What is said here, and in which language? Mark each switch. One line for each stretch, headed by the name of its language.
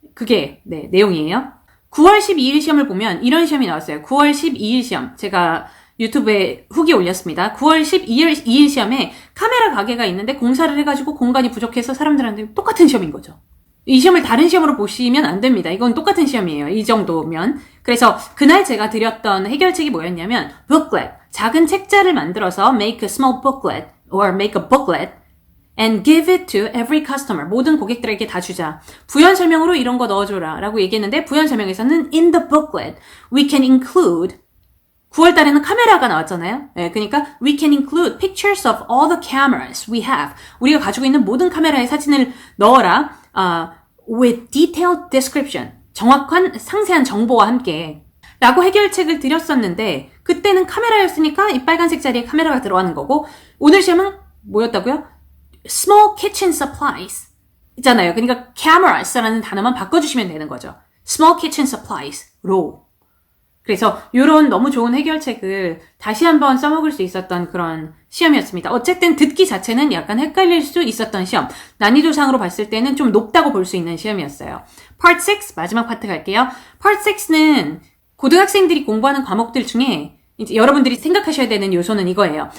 Korean: 그게 내용이에요. 9월 12일 시험을 보면 이런 시험이 나왔어요. 9월 12일 시험. 제가 유튜브에 후기 올렸습니다. 9월 12일 시험에 카메라 가게가 있는데 공사를 해가지고 공간이 부족해서 사람들한테 똑같은 시험인 거죠. 이 시험을 다른 시험으로 보시면 안 됩니다. 이건 똑같은 시험이에요. 이 정도면. 그래서 그날 제가 드렸던 해결책이 뭐였냐면 booklet, 작은 책자를 만들어서
English: make a small booklet or make a booklet and give it to every customer.
Korean: 모든 고객들에게 다 주자. 부연 설명으로 이런 거 넣어줘라 라고 얘기했는데 부연 설명에서는
English: in the booklet we can include
Korean: 9월 달에는 카메라가 나왔잖아요. 네, 그러니까
English: we can include pictures of all the cameras we have.
Korean: 우리가 가지고 있는 모든 카메라의 사진을 넣어라.
English: with detailed description.
Korean: 정확한 상세한 정보와 함께 라고 해결책을 드렸었는데 그때는 카메라였으니까 이 빨간색 자리에 카메라가 들어가는 거고 오늘 시험은 뭐였다고요?
English: small kitchen supplies 있잖아요.
Korean: 그러니까 cameras라는 단어만 바꿔주시면 되는 거죠.
English: small kitchen supplies로.
Korean: 그래서 이런 너무 좋은 해결책을 다시 한번 써먹을 수 있었던 그런 시험이었습니다. 어쨌든 듣기 자체는 약간 헷갈릴 수 있었던 시험. 난이도상으로 봤을 때는 좀 높다고 볼 수 있는 시험이었어요. Part 6 마지막 파트 갈게요. Part 6는 고등학생들이 공부하는 과목들 중에 이제 여러분들이 생각하셔야 되는 요소는 이거예요.